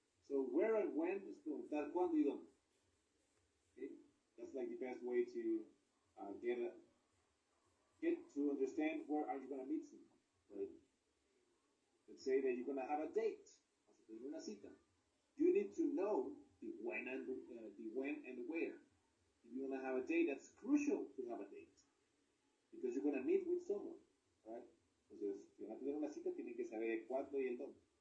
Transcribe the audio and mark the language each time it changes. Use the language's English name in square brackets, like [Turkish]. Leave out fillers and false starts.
[English] So where and when is [Spanish] preguntar cuándo y dónde. [English] Okay? That's like the best way to get to understand where are you going to meet someone, right? Let's say that you're going to have a date, [Spanish] una cita. [English] You need to know the when and where. If you're going to have a date, that's crucial to have a date because you're going to meet with someone, right? [Spanish] Entonces, si van a tener una cita, tienen que saber el cuándo y el dónde.